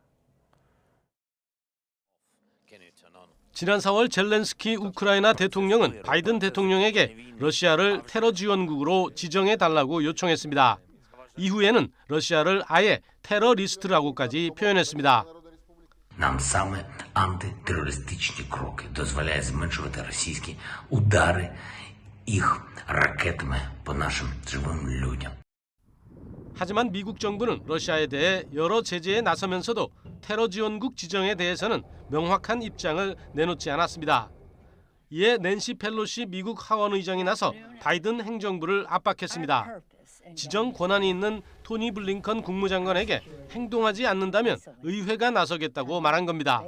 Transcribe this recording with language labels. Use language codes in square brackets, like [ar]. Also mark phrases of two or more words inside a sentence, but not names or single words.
[ko] 지난 4월 젤렌스키 우크라이나 대통령은 바이든 대통령에게 러시아를 테러 지원국으로 지정해달라고 요청했습니다. 이후에는 러시아를 아예 테러리스트라고까지 표현했습니다. [uk] Нам саме антитерористичні кроки дозволяють зменшувати російські удари їх ракетами по нашим живим людям. [ko] 하지만 미국 정부는 러시아에 대해 여러 제재에 나서면서도 테러 지원국 지정에 대해서는 명확한 입장을 내놓지 않았습니다. 이에 낸시 펠로시 미국 하원의장이 나서 바이든 행정부를 압박했습니다. 지정 권한이 있는 토니 블링컨 국무장관에게 행동하지 않는다면 의회가 나서겠다고 말한 겁니다.